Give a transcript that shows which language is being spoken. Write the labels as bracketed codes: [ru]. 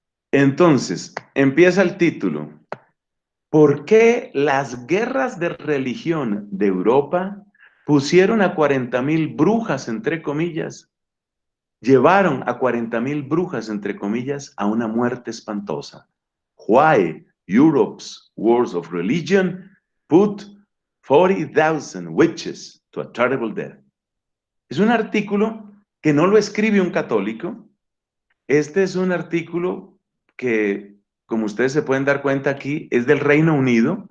[es] Entonces, empieza el título. ¿Por qué las guerras de religión de Europa pusieron a 40,000 brujas, entre comillas, llevaron a 40,000 brujas, entre comillas, a una muerte espantosa? [en] Why Europe's wars of religion put 40,000 witches to a terrible death. [es] Es un artículo que no lo escribe un católico. Este es un artículo que, como ustedes se pueden dar cuenta aquí, es del Reino Unido.